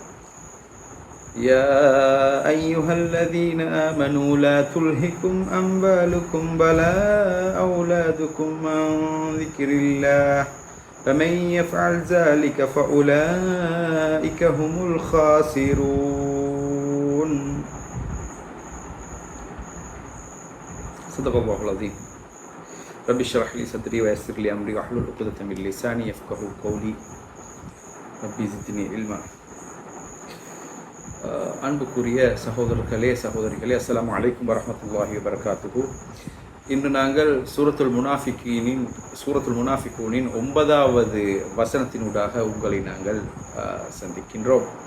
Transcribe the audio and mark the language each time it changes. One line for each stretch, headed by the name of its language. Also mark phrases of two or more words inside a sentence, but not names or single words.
Arabic: يا أيها الذين آمنوا لا تلهكم أموالكم ولا أولادكم عن ذكر الله فمن يفعل ذلك فأولئك هم الخاسرون. صدق الله العظيم. رب اشرح لي صدري ويسر لي أمري واحلل عقدة من لساني يفقهوا قولي ربي زدني علما.
Tamil: அன்புக்குரிய சகோதரர்களே சகோதரிகளே,
Arabic: السلام عليكم ورحمة الله وبركاته.
Tamil: இன்று நாங்கள் சூரத்துல் முனாஃபிகூனின் 9வது வசனத்தினூடாக உங்களை நாங்கள் சந்திக்கின்றோம்.